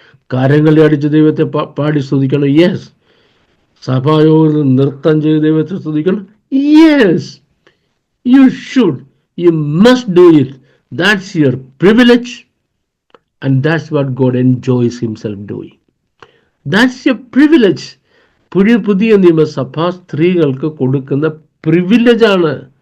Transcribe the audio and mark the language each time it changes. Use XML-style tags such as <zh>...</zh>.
<ml>കരങ്ങളെ അടിച്ച് ദൈവത്തെ പാടി സ്തുതിക്കണം. യെസ്. സഭായോഗത്തിൽ നൃത്തം ചെയ്ത് ദൈവത്തെ സ്തുതിക്കണം.</ml> <en>Yes, you should. You must do it. That's your privilege and that's what God enjoys himself doing. That's your privilege.</en> <ml>പുതിയ നിയമസഭ സ്ത്രീകൾക്ക് കൊടുക്കുന്ന പ്രിവിലേജാണ്.</ml>